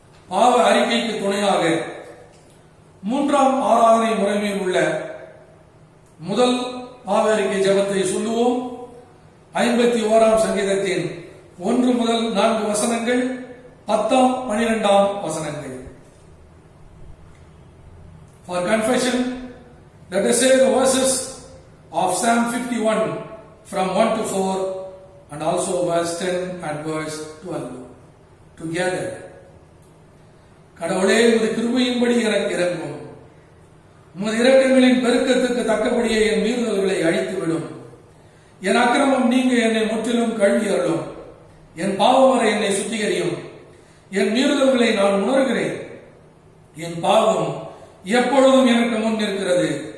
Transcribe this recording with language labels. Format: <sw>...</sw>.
<ta>பாவ அறிக்கைக்கு துணையாக 3ஆம் ஆராதனை முறைமையில் உள்ள முதல் பாவ அறிக்கை ஜெபத்தை சொல்லுவோம். 51ஆம் சங்கீதத்தின் 1 முதல் 4 வசனங்கள், 10ஆம் 12ஆம் வசனங்கள்.</ta> <en>For confession, let us say the verses of Psalm 51 from 1 to 4 and also verse 10 and verse 12 together.</en> <ta>கடவுளே, உமது கிருபையின்படி எனக்கு இரங்கும். உமது இரக்கங்களின் பெருக்கத்துக்கு தக்கபடியே என் மீறுதல்களை அழித்துவிடும். என் அக்கிரமம் நீங்க என்னை முற்றிலும் கழுவி அருளும். என் பாவமறை என்னை சுத்திகரியும். என் மீறுதல்களை நான் உணர்கிறேன். என் பாவம் எப்பொழுதும் எனக்கு முன் இருக்கிறது.</ta>